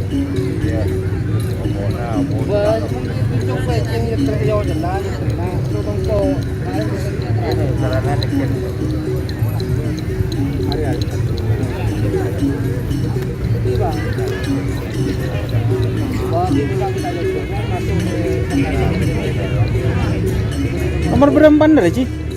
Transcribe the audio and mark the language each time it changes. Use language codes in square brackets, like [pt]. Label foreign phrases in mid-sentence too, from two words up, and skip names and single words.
[id] Iya. [tl] Yung pwedeng nagtrabaho dyan lang. So, kung so, kaya [id] Nomor berapa bener sih?